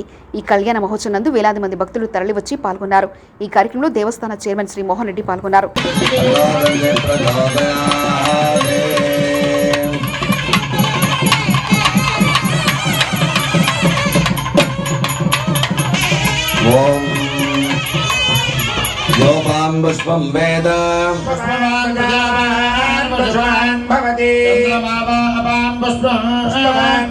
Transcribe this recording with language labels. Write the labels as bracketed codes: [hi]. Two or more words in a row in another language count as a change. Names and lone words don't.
[te] ఈ కళ్యాణ మహోత్సవం నందు వేలాది మంది భక్తులు తరలివచ్చి పాల్గొన్నారు. ఈ కార్యక్రమంలో దేవస్థాన చైర్మన్ శ్రీ మోహన్ రెడ్డి పాల్గొన్నారు. [sa] योपाम् पुष्पम् वेद पुष्पवान् प्रजावान् पशुमान् भवति चन्द्रमावापाम् पुष्पवान्